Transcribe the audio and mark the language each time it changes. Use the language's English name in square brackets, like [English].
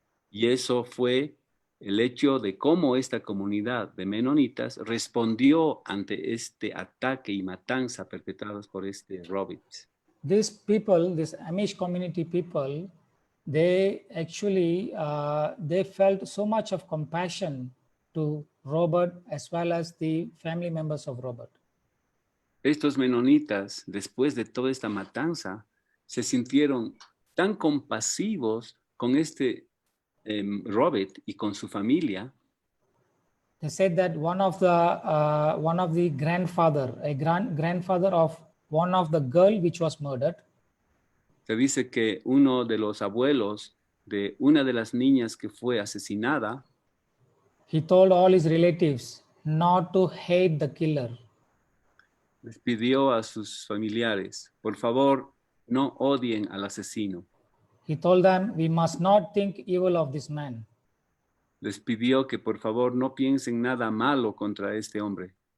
[Spanish] Y eso fue el hecho de cómo esta comunidad de menonitas respondió ante este ataque y matanza perpetrados por este Robert. [English] These people, this Amish community people, they actually they felt so much of compassion to Robert as well as the family members of Robert. [Spanish] Estos menonitas, después de toda esta matanza, se sintieron tan compasivos con este Robert y con su familia. [English] They said that one of the grandfather of one of the girl which was murdered, [Spanish] Se dice que uno de los abuelos de una de las niñas que fue asesinada, [English] he told all his relatives not to hate the killer. [Spanish] les pidió a sus familiares, por favor, no odien al asesino. [English] He told them, we must not think evil of this man. [Spanish] Les pidió que por favor no piensen nada malo contra este hombre.